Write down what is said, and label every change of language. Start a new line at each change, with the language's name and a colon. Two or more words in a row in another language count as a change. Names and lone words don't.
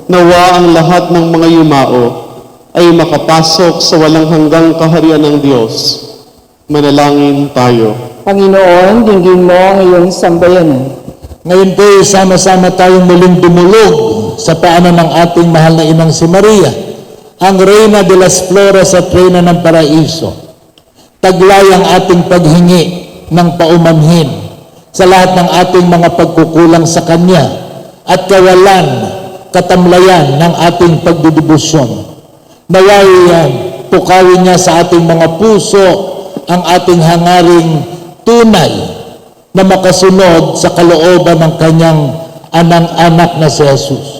Filipino: Nawa ang lahat ng mga yumao ay makapasok sa walang hanggang kaharian ng Diyos. Manalangin tayo. Panginoon, dinggin mo ang iyong sambayanan. Ngayon po, sama-sama tayong muling dumulog sa paanan ng ating mahal na inang si Maria, ang Reyna de las Flores at Reyna ng Paraiso. Taglay ang ating paghingi ng paumanhin sa lahat ng ating mga pagkukulang sa Kanya at kawalan, katamlayan ng ating pagdidibusyon. Naway pukawin niya sa ating mga puso ang ating hangaring tunay na makasunod sa kalooban ng kanyang anang-anak na si Jesus.